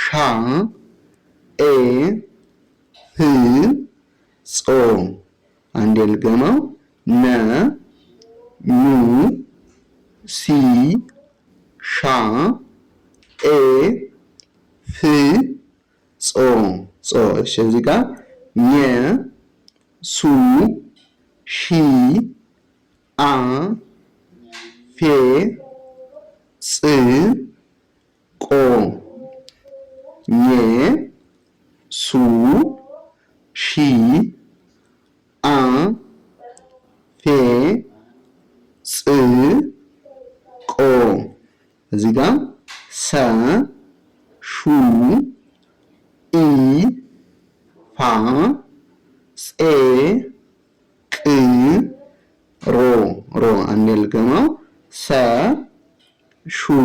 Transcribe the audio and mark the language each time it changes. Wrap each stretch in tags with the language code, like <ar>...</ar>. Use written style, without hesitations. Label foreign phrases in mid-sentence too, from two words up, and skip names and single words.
<am>ኤ ህ ጾ። አንዴ ልገመው። ነ ኑ ሲ ሻ ኤ ህ ጾ ጾ። እሺ እዚህ ጋር ኘ ሱ ሺ አ ፌ ጽ ቆ። ኘ ሱ ሺ አ ፌ ጽ ቆ። እዚህ ጋር ሰ ሹ ኢ ፋ ፄ ቅ ሮ ሮ። አንዴ ልገመው። ሰ ሹ</am>